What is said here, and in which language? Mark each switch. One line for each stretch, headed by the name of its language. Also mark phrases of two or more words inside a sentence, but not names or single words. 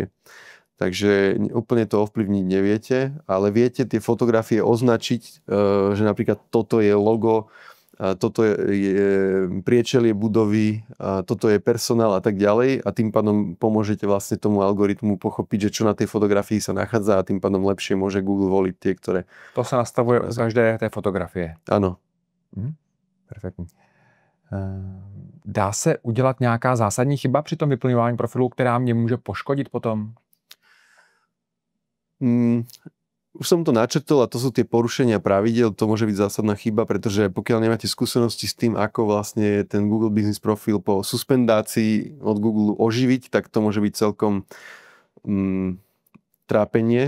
Slovak: Takže úplne to ovplyvniť neviete, ale viete tie fotografie označiť, že napríklad toto je logo, toto je priečelie budovy, toto je personál a tak ďalej a tým pádom pomôžete vlastne tomu algoritmu pochopiť, že čo na tej fotografii sa nachádza a tým pádom lepšie môže Google voliť tie, ktoré... To sa nastavuje u každé té fotografie. Áno.
Czech: Perfektní. Dá se udělat nějaká zásadní chyba při tom vyplňování profilu, která mě může poškodit potom?
Slovak: Už som to načrtol a to sú tie porušenia pravidiel, to môže byť zásadná chyba, pretože pokiaľ nemáte skúsenosti s tým, ako vlastne ten Google Business Profil po suspendácii od Google oživiť, tak to môže byť celkom trápenie.